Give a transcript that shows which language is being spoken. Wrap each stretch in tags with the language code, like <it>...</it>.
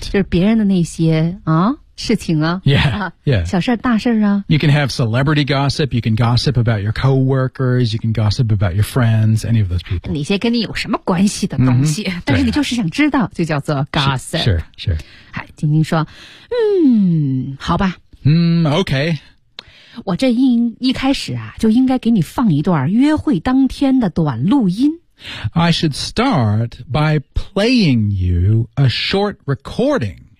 <zh>就是别人的那些啊事情啊</zh> <en>yeah, 啊 yeah.</en> <zh>小事大事啊</zh> <en>You can have celebrity gossip, you can gossip about your coworkers, you can gossip about your friends, any of those people.</en> <zh>那些跟你有什么关系的东西、 mm-hmm. 但是你就是想知道、啊、就叫做 gossip.</zh> <en>Sure, sure.</en> <zh>好晶晶说嗯好吧。</zh> <en>Okay.</en> <zh>我这一开始啊就应该给你放一段约会当天的短录音。</zh> <en>I should start by playing you a short recording.</en>